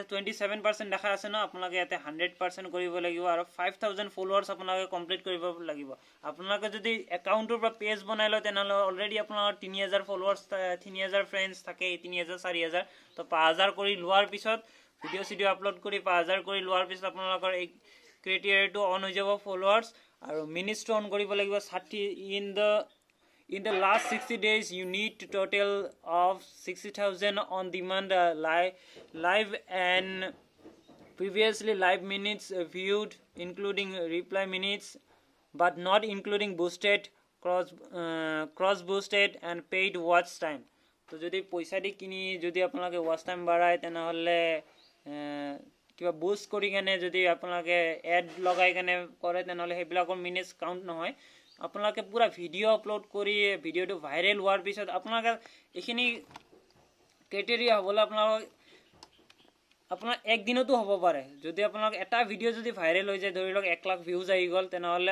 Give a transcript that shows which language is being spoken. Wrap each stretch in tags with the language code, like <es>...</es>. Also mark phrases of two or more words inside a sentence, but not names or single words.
<as>27% দেখা আছে না আপোনালোকে ইয়াতে 100% কৰিব লাগিব আৰু 5000 ফলোৱাৰ্স আপোনালোকে কমপ্লিট কৰিব লাগিব আপোনালোকে যদি একাউন্টৰ পৰা পেজ বনাই লয় তেনেহলে অলৰেডি আপোনালোকৰ 3000 ফলোৱাৰ্স 3000 ফ্ৰেন্ডস থাকে 3000 4000 তো 5000 কৰি লোৱাৰ পিছত</as> <en>video upload</en> <as>কৰি 5000 কৰি লোৱাৰ পিছত আপোনালোকৰ এই ক্ৰাইটেৰিয়াটো অন হৈ যাব ফলোৱাৰ্স আৰু মিনিটটো অন কৰিব লাগিব</as> <en>60 in the last 60 days you need to total of 60000 on demand live and previously live minutes viewed including reply minutes but not including boosted cross boosted and paid watch time</en> <as>তো যদি পইচা দি কিনি যদি আপোনালোকে</as> <en>watch time</en> <as>বাঢ়ায় তেনেহলে কিবা বুষ্ট কৰি কেনে যদি আপোনালোকে এড লগাই কেনে কৰে তেনেহলে হেবিলাকৰ</as> <en>minutes count</en> <as>নহয় আপোনালোকে পুৰা</as> <en>video upload</en> <as>কৰি ভিডিওটো ভাইৰেল হোৱাৰ পিছত আপোনালোকে এখিনি ক্ৰাইটেৰিয়া হ'বলে আপোনাৰ এক দিনতো হ'ব পাৰে যদি আপোনালোক এটা ভিডিও যদি ভাইৰেল হৈ যায় ধৰি লওক 1 লাখ ভিউজ আহি গল তেনেহলে</as>